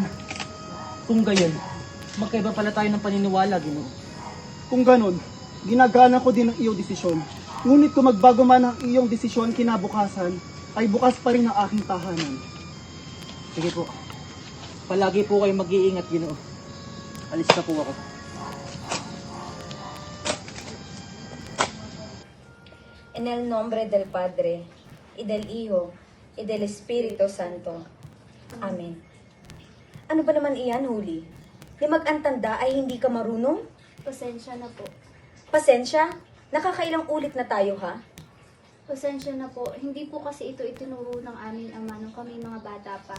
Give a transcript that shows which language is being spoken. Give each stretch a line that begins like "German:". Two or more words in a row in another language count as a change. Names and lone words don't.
Filipino: Kung gayon, magkaiba pala tayo ng paniniwala, Ginoo. Kung ganon, ginagana ko din ang iyong desisyon. Ngunit kung magbago man ang iyong desisyon kinabukasan, ay bukas pa rin ang aking tahanan. Sige po. Palagi po kayo mag-iingat, Ginoo. Alis na po ako.
Spanish: En el nombre del Padre, y del Hijo, y del Espíritu Santo.
Filipino: Amen. Ano ba naman iyan, Huli? Limag ang tanda ay hindi ka marunong? Pasensya na po. Pasensya? Nakakailang ulit na tayo, ha? Pasensya na po. Hindi po kasi ito itinuro ng aming ama nung kami mga bata pa.